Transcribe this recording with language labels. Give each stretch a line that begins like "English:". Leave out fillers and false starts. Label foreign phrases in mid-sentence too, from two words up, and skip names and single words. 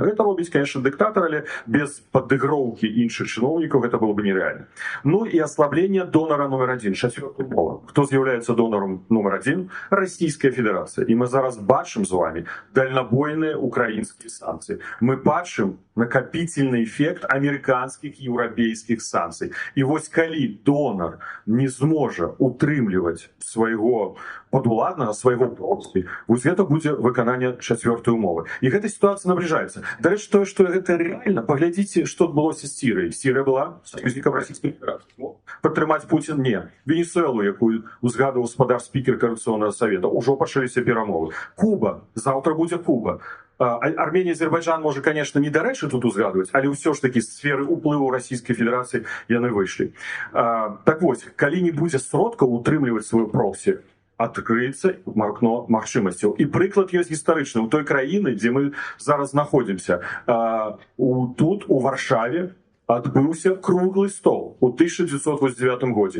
Belarusian: Гэта робіць, конечно, дыктатар, але без падыгроўкі іншых чыноўнікаў гэта было бы нерэальна. Ну і аслабленне донара номер 1, чацвёртая умова. Хто з'яўляецца донаром номер 1? Расійская Федэрацыя. І мы зараз бачым з вами дальнабойныя украінскія санкцыі.
Russian: Мы бачым накопительный эффект американских и европейских санкций.
Belarusian: И вот калі донор не зможа утрымліваць свайго падуладнага, свайго проксі, вот гэта будзе выкананне 4-й умовы. І гэта сітуацыя набліжаецца. Дарэчы, тое, што гэта рэальна, паглядзіце, што адбылося з Сірыяй. Сірыя была саюзнікам Расійскай Федэрацыі. Падтрымаць Пуцін не. Венесуэлу, якую узгадываў спадар спікер
Russian: Коордынационного совета,
Belarusian: ужо пачаліся перамовы. Куба, заўтра будзе Куба. Армения, Азербайджан,
Russian: может, конечно,
Belarusian: не дарэчы тут узгадывать, але ўсё ж таки з сферы уплыву
Russian: Российской Федерации
Belarusian: яны выйшлі. Так вот, калі не будзе сродкаў утрымліваць сваю проксі, открыецца акно магчымасцяў. І прыклад ёсць гістарычны. У той краіны, дзе мы зараз знаходзімся, тут, у Варшаве, адбыўся круглы стол у 1989 годзе.